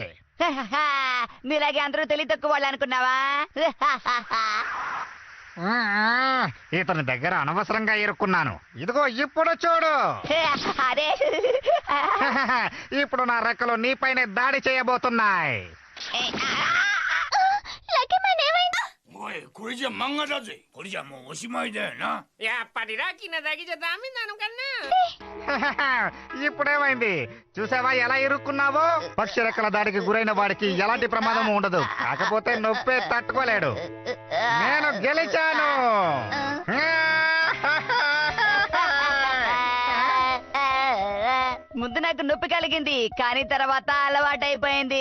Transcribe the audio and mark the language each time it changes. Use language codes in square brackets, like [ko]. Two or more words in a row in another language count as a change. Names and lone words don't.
[te] నీలాగే అందరూ తెలివి తక్కువ వాళ్ళు అనుకున్నావా? ఇతని దగ్గర అనవసరంగా ఇరుక్కున్నాను. ఇదిగో ఇప్పుడు చూడు. అరే ఇప్పుడు నా రెక్కలు నీపైనే దాడి చేయబోతున్నాయి. [ja] おい、これじゃ漫画だぜ。これじゃもうおしまいだよな。やっぱりラッキーなだけじゃダメなのかな。 [te] ఇప్పుడేమైంది చూసావా ఎలా ఇరుక్కున్నావో? పక్షి రెక్కల దాడికి గురైన వాడికి ఎలాంటి ప్రమాదం ఉండదు, కాకపోతే నొప్పే తట్టుకోలేడు. నేను గెలిచాను. ముందు నాకు నొప్పి కలిగింది, కానీ తర్వాత అలవాటైపోయింది.